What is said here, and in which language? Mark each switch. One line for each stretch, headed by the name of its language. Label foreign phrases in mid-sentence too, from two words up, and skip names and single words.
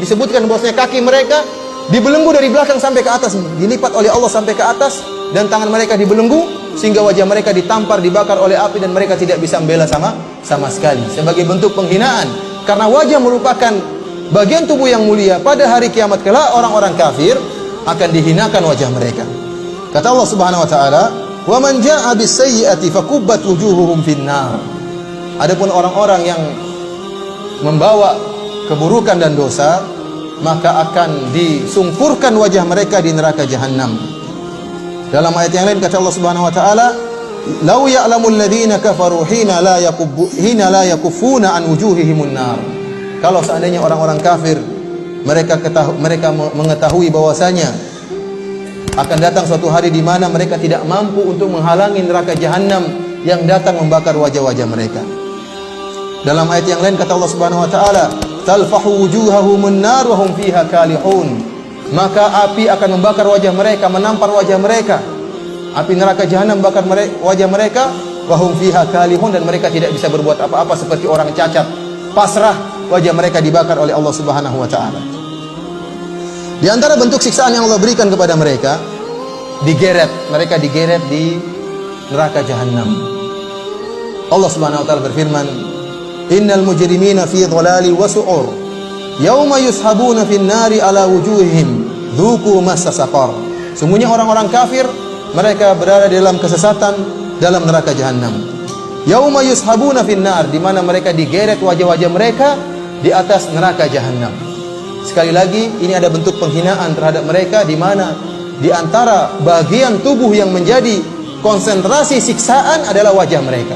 Indonesian: Disebutkan bahwasanya kaki mereka dibelenggu dari belakang sampai ke atas, dilipat oleh Allah sampai ke atas, dan tangan mereka dibelenggu sehingga wajah mereka ditampar, dibakar oleh api, dan mereka tidak bisa membela sama sekali, sebagai bentuk penghinaan. Karena wajah merupakan bagian tubuh yang mulia. Pada hari kiamat kelak orang-orang kafir akan dihinakan wajah mereka.
Arabic: Kata Allah سبحانه وتعالى, "ومن جاء بالسيئة فكبت وجوههم في النار."
Indonesian: Adapun orang-orang yang membawa keburukan dan dosa, maka akan disungkurkan wajah mereka di neraka jahanam. Dalam ayat yang lain kata Allah
Arabic: سبحانه وتعالى لو يعلم الذين كفروا حين لا يكفون عن وجوههم النار."
Indonesian: Kalau seandainya orang-orang kafir mereka mengetahui bahwasanya akan datang suatu hari di mana mereka tidak mampu untuk menghalangi neraka jahanam yang datang membakar wajah-wajah mereka. Dalam ayat yang lain kata Allah
Arabic: سبحانه وتعالى تلفح وجوههم النار وهم فيها كالحون."
Indonesian: Maka api akan membakar wajah mereka, menampar wajah mereka, Api neraka jahanam bakar wajah mereka,
Arabic: وهم فيها كالحون,
Indonesian: dan mereka tidak bisa berbuat apa-apa seperti orang cacat, pasrah, wajah mereka dibakar oleh Allah
Arabic: سبحانه وتعالى.
Indonesian: Di antara bentuk siksaan yang Allah berikan kepada mereka, digeret, mereka digeret di neraka jahanam.
Arabic: Allah سبحانه وتعالى berfirman, "إن المجرمين في ضلال وسعر يوم يسحبون في النار على وجوههم ذوقوا مس سقر."
Indonesian: Sungguhnya orang-orang kafir, mereka berada dalam kesesatan dalam neraka jahanam.
Arabic: يوم يسحبون في النار,
Indonesian: di mana mereka digeret wajah-wajah mereka di atas neraka jahanam. Sekali lagi, ini ada bentuk penghinaan terhadap mereka, di mana di antara bagian tubuh yang menjadi konsentrasi siksaan adalah wajah mereka.